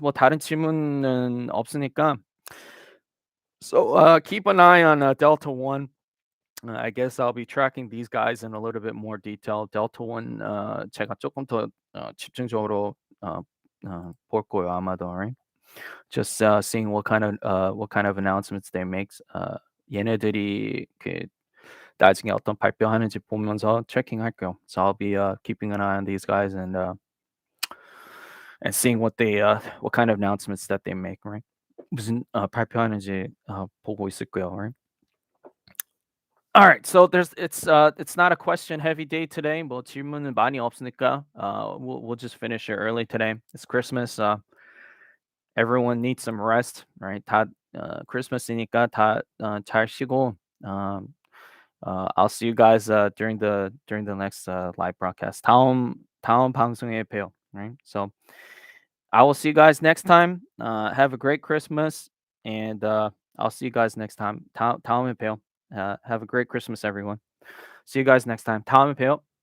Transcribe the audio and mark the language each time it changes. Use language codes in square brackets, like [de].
[ko] 뭐 다른 질문은 없으니까. [en] So keep an eye on Delta One. I guess I'll be tracking these guys in a little bit more detail. [ko] Delta One 제가 조금 더 집중적으로 볼 거예요 아마도. [en] Right? Just seeing what kind of announcements they make. [ko] 얘네들이 그 나중에 어떤 발표하는지 보면서 체킹할게요. [en] So I'll be keeping an eye on these guys and seeing what kind of announcements that they make, right? [ko] 무슨 발표하는지 보고 있을 거예요, [en] right? All right, so it's not a question heavy day today. [ko] 뭐 질문은 많이 없으니까 [en] we'll just finish it early today. It's Christmas. Everyone needs some rest, right? [ko] 다 Christmas이니까 다 잘 쉬고 [en] I'll see you guys during the next live broadcast. [ko] 다음 방송에 봬요, [en] right? So I will see you guys next time. Have a great Christmas, and I'll see you guys next time. [ko] 다음에 봬요. [en] Have a great Christmas, everyone. See you guys next time. 다음에 봬요.